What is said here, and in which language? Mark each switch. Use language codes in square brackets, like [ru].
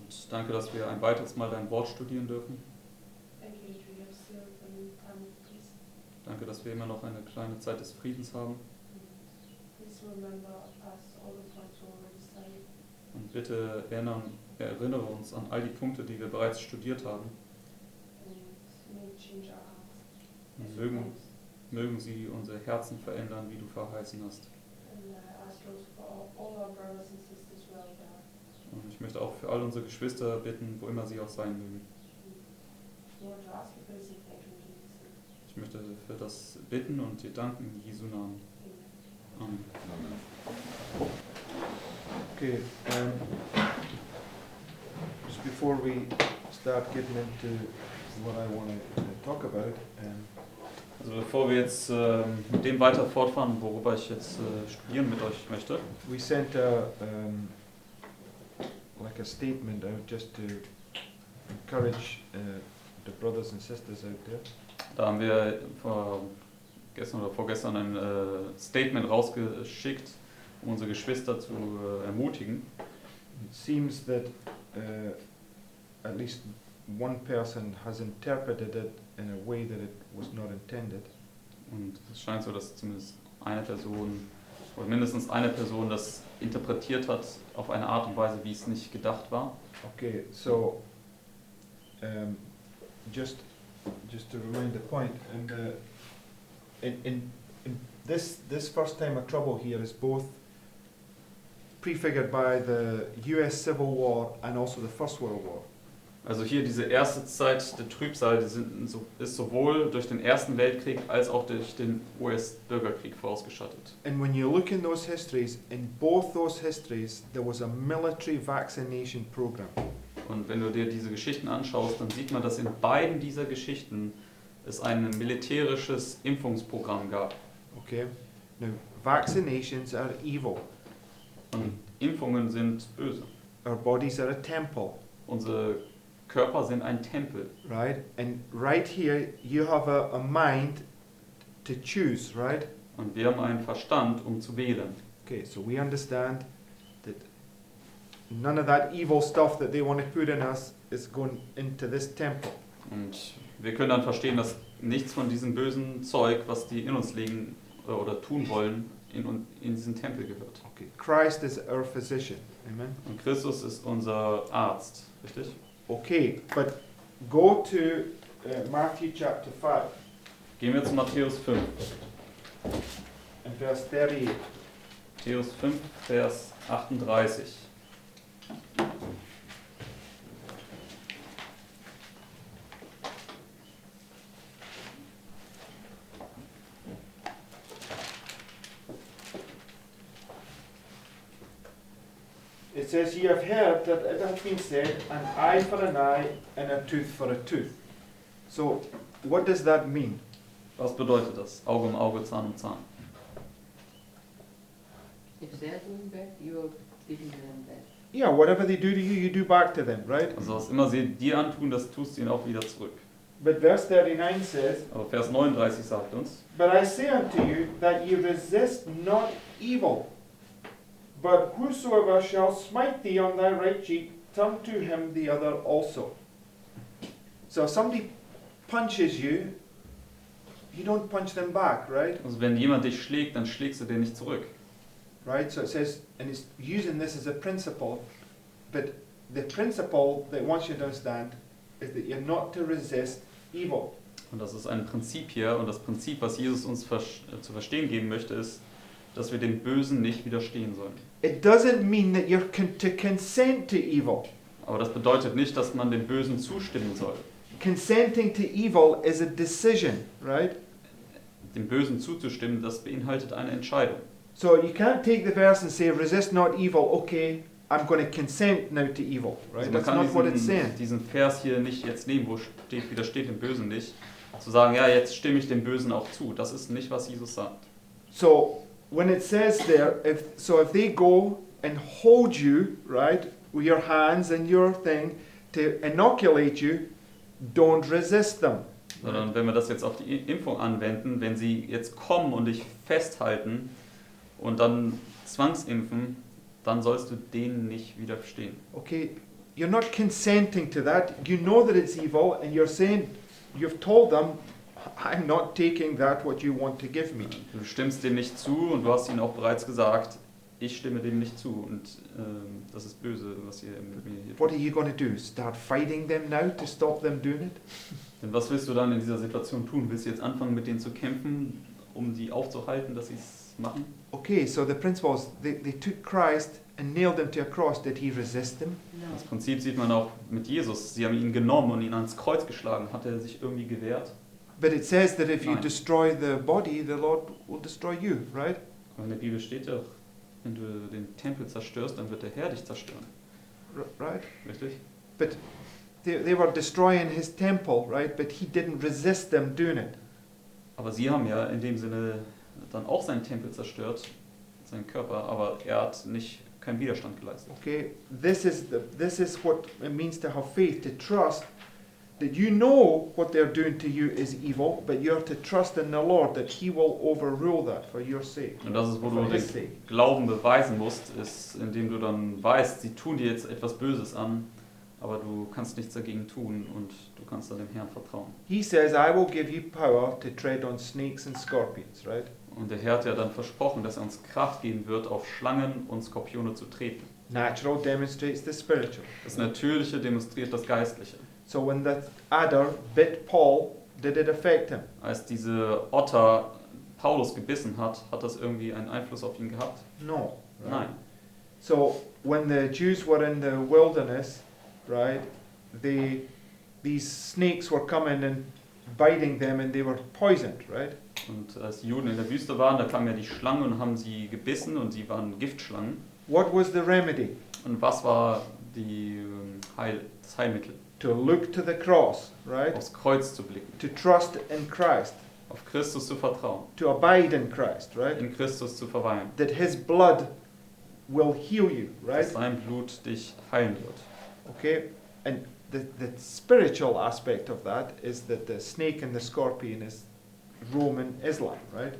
[de] danke, dass wir ein weiteres Mal dein Wort studieren dürfen. [en] Thank you that we have still a time of peace. [de] Danke, dass wir immer noch eine kleine Zeit des Friedens haben. [en] Please remember us all the points we already studied. [de] Und bitte erinnere uns an all die Punkte, die wir bereits studiert haben. [en] And may it change our hearts. [de] Und mögen sie unsere Herzen verändern, wie du verheißen hast. [en] And I ask also for all our brothers and sisters wherever they are. [de] Und ich möchte auch für all unsere Geschwister bitten, wo immer sie auch sein mögen. [en] Lord, to ask you for this and thank you in Jesus' name. [de] Ich möchte für das bitten und dir danken in Jesu Namen. Amen. Amen. [en] Okay, just before we start getting into what I want to talk about, [de] Also bevor wir jetzt mit dem weiter fortfahren, worüber ich jetzt studieren mit euch möchte, [en] we sent like a statement out just to encourage the brothers and sisters out there. [de] da haben wir gestern oder vorgestern ein Statement rausgeschickt, um unsere Geschwister zu ermutigen. [en] It seems that at least one person has interpreted it in a way that it was not intended. [de] Und es scheint so, dass zumindest eine Person oder mindestens eine Person das interpretiert hat auf eine Art und Weise, wie es nicht gedacht war. [en] Okay, so just to remind the point, and in this first time of trouble here is both prefigured by the U.S. Civil War and also the First World War. [de] Also hier diese erste Zeit der Trübsal ist sowohl durch den Ersten Weltkrieg als auch durch den US-Bürgerkrieg vorausgeschattet. [en] And when you look in those histories, in both those histories, there was a military vaccination program. [de] Und wenn du dir diese Geschichten anschaust, dann sieht man, dass in beiden dieser Geschichten es ein militärisches Impfungsprogramm gab. [en] Okay, now vaccinations are evil. [de] Und Impfungen sind böse. [en] Our bodies are a temple, [de] Unsere Körper sind ein Tempel. [en] right? And right here, you have a mind to choose, right? [de] Und wir haben einen Verstand, um zu wählen. [en] Okay, so we understand that none of that evil stuff that they want to put in us is going into this temple. [de] Und wir können dann verstehen, dass nichts von diesem bösen Zeug, was die in uns legen oder tun wollen, in diesen Tempel gehört. [en] Okay, Christ is our physician, amen? [de] Und Christus ist unser Arzt, richtig? [en] Okay, but go to Matthew chapter 5 [de] Gehen wir zu Matthäus 5. [en] and verse 38. [de] Matthäus 5, Vers 38. [en] It says, "Ye have heard that it hath been said, an eye for an eye and a tooth for a tooth." So, what does that mean? [de] Was bedeutet das? Auge um Auge, Zahn um Zahn. [en] If they're doing bad, you're giving them bad. Yeah, whatever they do to you, you do back to them, right? [de] Also was immer sie dir antun, das tust du ihnen auch wieder zurück. [en] But verse 39 says, [de] Aber Vers 39 sagt uns, [en] "But I say unto you, that ye resist not evil. But whosoever shall smite thee on thy right cheek, turn to him the other also." So if somebody punches you, you don't punch them back, right? [de] also wenn jemand dich schlägt, dann schlägst du den nicht zurück. [en] Right? So it says, and it's using this as a principle, but the principle that it wants you to understand is that you're not to resist evil. [de] Und das ist ein Prinzip hier, und das Prinzip, was Jesus uns zu verstehen geben möchte, ist, dass wir dem Bösen nicht widerstehen sollen. [en] It doesn't mean that you're to consent to evil. [de] Aber das bedeutet nicht, dass man dem Bösen zustimmen soll. [en] Consenting to evil is a decision, right? [de] Dem Bösen zuzustimmen, das beinhaltet eine Entscheidung. [en] So you can't take the verse and say, "Resist not evil." Okay, I'm going to consent now to evil, right? [de] Also man [en] That's [de] kann [en] not what it's saying. [de] diesen Vers hier nicht jetzt nehmen, wo steht, widersteht dem Bösen nicht, zu sagen, ja, jetzt stimme ich dem Bösen auch zu. Das ist nicht, was Jesus sagt. [en] So when it says there, if they go and hold you, right, with your hands and your thing to inoculate you, don't resist them. [de] Sondern wenn wir das jetzt auf die Impfung anwenden, wenn sie jetzt kommen und dich festhalten und dann zwangsimpfen, dann sollst du denen nicht widerstehen. [en] Okay, you're not consenting to that. You know that it's evil, and you're saying, you've told them, I'm not taking that what you want to give me. [de] Du stimmst dem nicht zu und du hast ihnen auch bereits gesagt, ich stimme dem nicht zu und das ist böse, was ihr mit mir hier [en] What [de] tut. [en] are you going to do? Start fighting them now to stop them doing it? [de] Denn was willst du dann in dieser Situation tun? Willst du jetzt anfangen, mit denen zu kämpfen, um sie aufzuhalten, dass sie es machen? [en] Okay, so the principle is they took Christ and nailed him to a cross. Did he resist them? [de] Das [en] No. [de] Prinzip sieht man auch mit Jesus. Sie haben ihn genommen und ihn ans Kreuz geschlagen. Hat er sich irgendwie gewehrt? [en] But it says that if you [de] Nein. [en] destroy the body, the Lord will destroy you, right? [de] Aber in der Bibel steht ja, wenn du den Tempel zerstörst, dann wird der Herr dich zerstören. [en] Right? [de] Richtig? [en] But they were destroying his temple, right? But he didn't resist them doing it. [de] Aber sie haben ja in dem Sinne dann auch seinen Tempel zerstört, seinen Körper, aber er hat keinen Widerstand geleistet. [en] Okay, this is what it means to have faith, to trust that you know what they're doing to you is evil, but you're to trust in the Lord that He will overrule that for your sake. [de] Und das ist, wo [en] For [de] du [en] His [de] den [en] sake. [de] Glauben beweisen musst, ist, indem du dann weißt, sie tun dir jetzt etwas Böses an, aber du kannst nichts dagegen tun und du kannst dann dem Herrn vertrauen. [en] He says, I will give you power to tread on snakes and scorpions, right? [de] Und der Herr hat ja dann versprochen, dass er uns Kraft geben wird, auf Schlangen und Skorpione zu treten. [en] Natural demonstrates the spiritual. [de] Das Natürliche demonstriert das Geistliche. [en] So when that adder bit Paul, did it affect him? [de] Als diese Otter Paulus gebissen hat, hat das irgendwie einen Einfluss auf ihn gehabt? [en] No. Right? [de] Nein. [en] So when the Jews were in the wilderness, right, these snakes were coming and biting them and they were poisoned, right? [de] Und als die Juden in der Wüste waren, da kamen ja die Schlangen und haben sie gebissen und sie waren Giftschlangen. [en] What was the remedy? [de] Und was war das Heilmittel? [en] To look to the cross, right? [de] Aufs Kreuz zu blicken, [en] To trust in Christ, [de] auf Christus zu vertrauen, [en] to abide in Christ, right? [de] in Christus zu verweilen, [en] That His blood will heal you, right? [de] dass sein Blut dich heilen wird. [en] Okay? And the spiritual aspect of that is that the snake and the scorpion is Roman Islam, right?